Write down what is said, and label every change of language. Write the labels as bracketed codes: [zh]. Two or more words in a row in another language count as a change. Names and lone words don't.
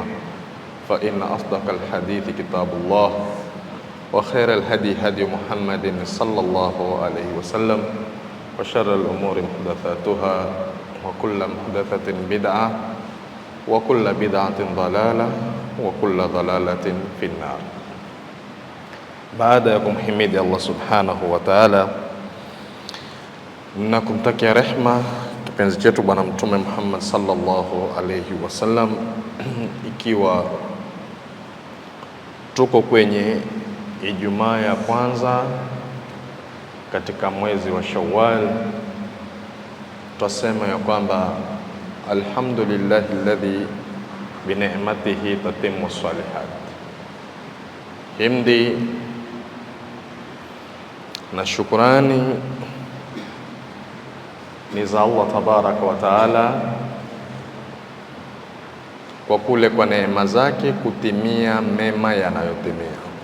[ar] فإن أصدق الحديث كتاب الله وخير الهدي هدي محمد صلى الله عليه وسلم وشر الأمور محدثاتها وكل محدثة بدعة وكل بدعة ضلالة وكل ضلالة في النار. [sw] Baada ya kumhimidi [ar] الله سبحانه وتعالى [sw] na kumtakia rehma kipenzi chetu Bwana Mtume Muhammad [ar] صلى الله عليه وسلم, [sw] ikiwa tuko kwenye Ijumaa ya kwanza katika mwezi wa Shawwal, tutasema ya kwamba [ar] الحمد لله الذي بنعمته تتم الصالحات. [sw] Himdi na shukrani ni za [ar] الله تبارك وتعالى [sw] kwa kule kwa neema zake kutimia mema yanayotimia.